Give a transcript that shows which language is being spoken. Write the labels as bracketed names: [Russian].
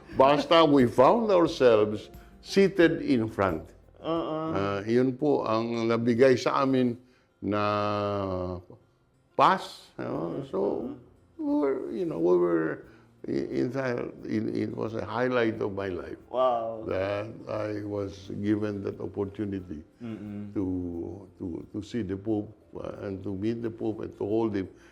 [English] Basta we found ourselves seated in front. [Filipino] Yun po ang nabigay sa amin na pass. [English] So, we were it was a highlight of my life. Wow. That I was given that opportunity to see the Pope and to meet the Pope and to hold him.